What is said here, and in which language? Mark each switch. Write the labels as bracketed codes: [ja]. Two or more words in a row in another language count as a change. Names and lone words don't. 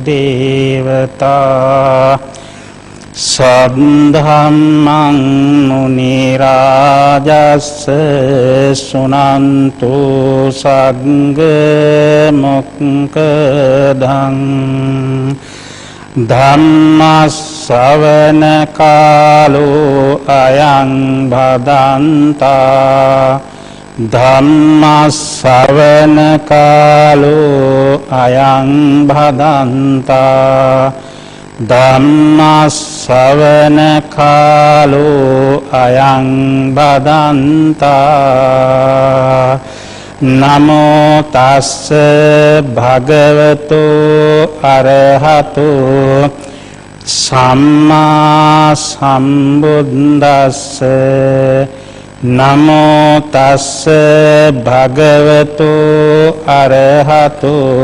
[pi] දේවතා සද්ධම්මං මුනි රාජස්ස සුනන්තු සග්ග මොක්ඛදං ධම්මස්සවන කාලෝ අයං භදන්තා ධම්මස්සවන කාලෝ අයං භදන්තා ධම්මස්සවන කාලෝ අයං බදන්තා නමෝ තස්ස භගවතු අරහතු සම්මා සම්බුද්දස්ස නමෝ තස්ස භගවතු අරහතු